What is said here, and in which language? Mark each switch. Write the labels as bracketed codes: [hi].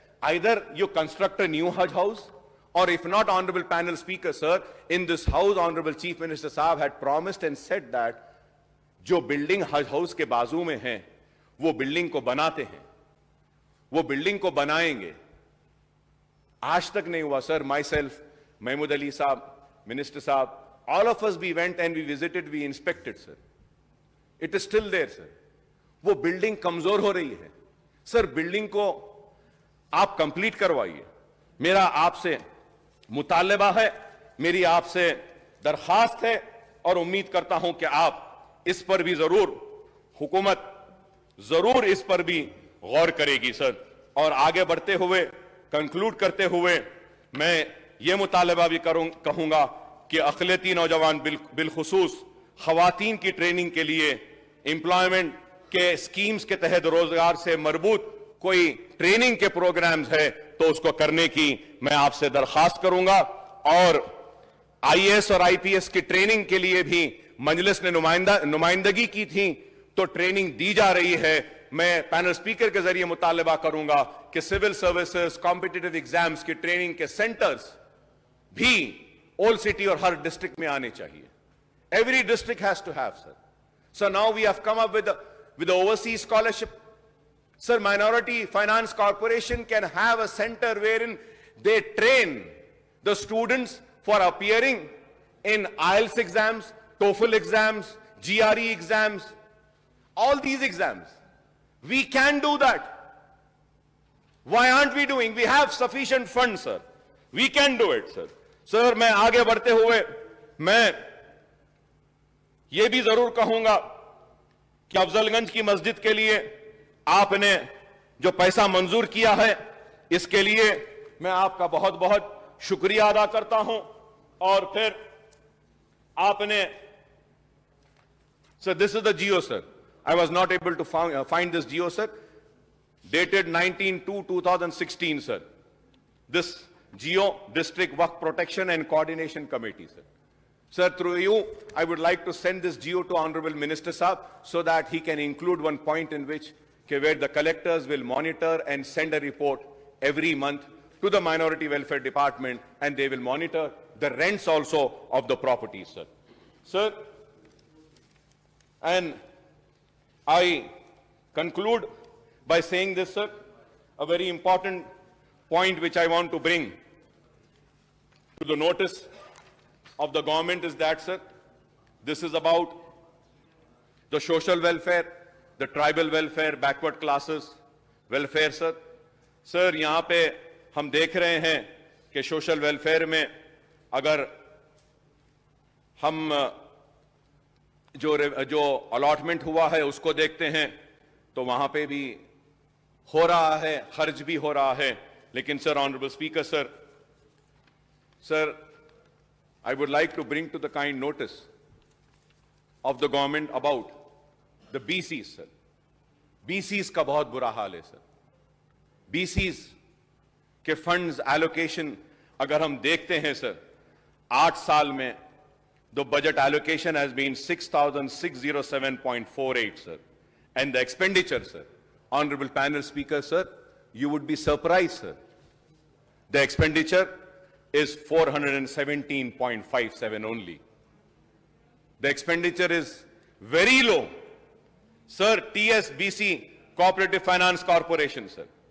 [en] Either you construct a new Hajj house, or if not, Honorable Panel Speaker, sir, in this house, Honorable Chief Minister Saab had promised and said that [hi] जो building हज house के बाजू में है वो building को बनाते हैं, वो बिल्डिंग को बनाएंगे. आज तक नहीं हुआ, sir. [en] Myself, Mahmood Ali साहब, minister साहब, all of us we went and we visited, we inspected, sir. It is still there, sir. [hi] वो बिल्डिंग कमजोर हो रही है. सर, बिल्डिंग को आप कंप्लीट करवाइए. मेरा आपसे मुतालबा है, मेरी आपसे दरखास्त है और उम्मीद करता हूं कि आप इस पर भी जरूर, हुकूमत जरूर इस पर भी गौर करेगी, सर. और आगे बढ़ते हुए, कंक्लूड करते हुए, मैं ये मुतालबा भी कहूंगा कि अक़लियती नौजवान बिलखुसूस खवातीन की ट्रेनिंग के लिए एम्प्लॉयमेंट के स्कीम्स के तहत रोजगार से मरबूत कोई ट्रेनिंग के प्रोग्राम्स है तो उसको करने की मैं आपसे दरखास्त करूंगा. और आईएएस और आईपीएस की ट्रेनिंग के लिए भी मजलिस ने नुमाइंदगी की थी, तो ट्रेनिंग दी जा रही है. मैं पैनल स्पीकर के जरिए मुतालबा करूंगा कि सिविल सर्विसेज कॉम्पिटिटिव एग्जाम्स की ट्रेनिंग के सेंटर्स भी ओल्ड सिटी और हर डिस्ट्रिक्ट में आने चाहिए. [en] Every district has to have, sir. So now we have come up with the Owaisi scholarship. Sir, Minority Finance Corporation can have a center wherein they train the students for appearing in IELTS exams, TOEFL exams, GRE exams, all these exams. We can do that. Why aren't we doing? We have sufficient funds, sir. We can do it, sir. [hi] Sir, मैं आगे बढ़ते हुए मैं ये भी जरूर कहूंगा कि अफजलगंज की मस्जिद के लिए आपने जो पैसा मंजूर किया है, इसके लिए मैं आपका बहुत बहुत शुक्रिया अदा करता हूं. और फिर आपने, [en] Sir, this is the GO, sir. I was not able to find this geo, sir. Dated 19/2/2016, sir. This geo district work protection and coordination committee, sir. Sir, through you, I would like to send this geo to Honorable Minister Saab so that he can include one point in which where the collectors will monitor and send a report every month to the Minority Welfare Department, and they will monitor the rents also of the properties, sir. Sir, and I conclude by saying this, sir, a very important point which I want to bring to the notice of the government is that, sir, this is about the social welfare, the tribal welfare, backward classes welfare, sir. [hi] Sir, यहाँ पे हम देख रहे हैं कि social welfare में अगर हम जो अलॉटमेंट हुआ है उसको देखते हैं तो वहां पे भी हो रहा है, खर्च भी हो रहा है. [en] लेकिन sir, honourable speaker, sir, I would like to bring to the kind notice of the government about the BCs, sir. [hi] BCs का बहुत बुरा हाल है, सर. BCs के फंड्स एलोकेशन अगर हम देखते हैं, सर, 8 साल में [en] the budget allocation has been 6,607.48, sir. And the expenditure, sir, Honorable Panel Speaker, sir, you would be surprised, sir. The expenditure is 417.57 only. The expenditure is very low. Sir, TSBC, Cooperative Finance Corporation, sir.